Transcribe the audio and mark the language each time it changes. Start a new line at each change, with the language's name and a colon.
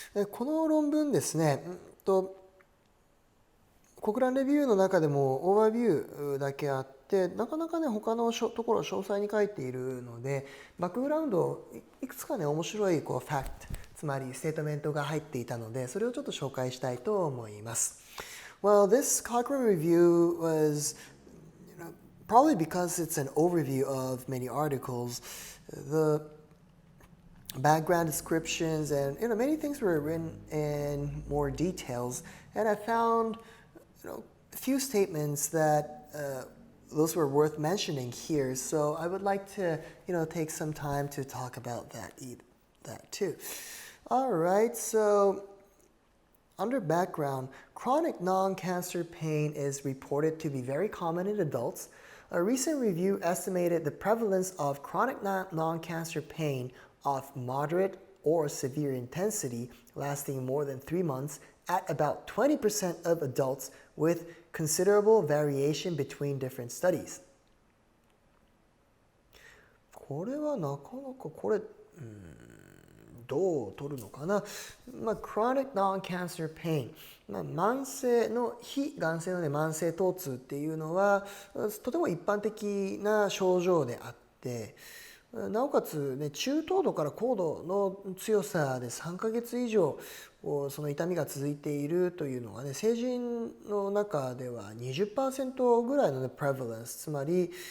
Japanese: この論文ですね、コクランレビューの中でもオーバービューだけあって、なかなかね他のところ詳細に書いているので、バックグラウンドいくつかね面白いファクト、つまりステートメントが入っていたので、それをちょっと紹介したいと思います。
English: Well, this Cochrane review was, probably because it's an overview of many articles, the background descriptions and many things were written in more details, and I found a few statements that those were worth mentioning here. So I would like to take some time to talk about that too. All right, so under background, chronic non-cancer pain is reported to be very common in adults. A recent review estimated the prevalence of chronic non-cancer pain of moderate or severe intensity lasting more than 3 months at about 20% of adults with considerable variation between different studies.
Japanese: これはなかなかどう取るのかな。 chronic non-cancer pain、慢性の非がん性のね慢性疼痛っていうのはとても一般的な症状であって、なおかつ、ね、中等度から高度の強さで3ヶ月以上その痛みが続いているというのがね、成人の中では 20% ぐらいの、ね、prevalence、つまり